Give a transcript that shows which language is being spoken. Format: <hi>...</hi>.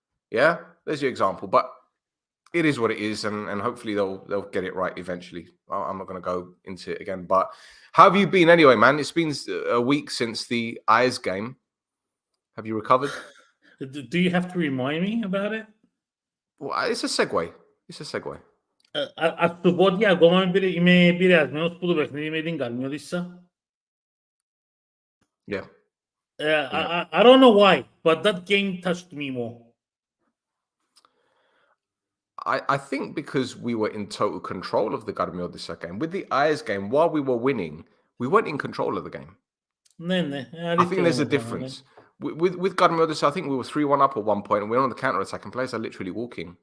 <en>Yeah, there's your example. But it is what it is, and hopefully they'll get it right eventually. I'm not going to go into it again. But how have you been anyway, man? It's been a week since the Ayers game. Have you recovered? Do you have to remind me about it? Well, it's a segue. It's a segue.</en> <el>Ας σου πω ότι ακόμα είμαι επηρεασμένος που το παιχνίδι με την Καλμιώτισσα.</el> <en>Yeah. I don't know why, but that game touched me more. I think because we were in total control of the Garmiodisa game. With the Ayers game, while we were winning, we weren't in control of the game. I think there's a difference. With Garmiodisa, I think we were 3-1 up at one point, and we were on the counter-attack, and players are literally walking.</en>